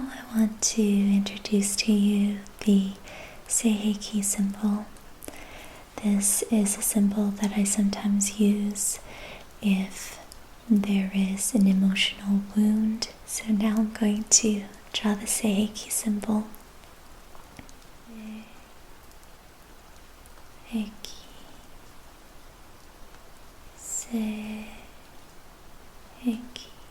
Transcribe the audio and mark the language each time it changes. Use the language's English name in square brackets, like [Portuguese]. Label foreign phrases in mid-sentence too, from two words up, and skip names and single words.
[English] want to introduce to you the Sei Hei Ki symbol. This is a symbol that I sometimes use if there is an emotional wound. So now I'm going to draw the Sei Hei Ki symbol. Sei Hei Ki. Sei Hei Ki.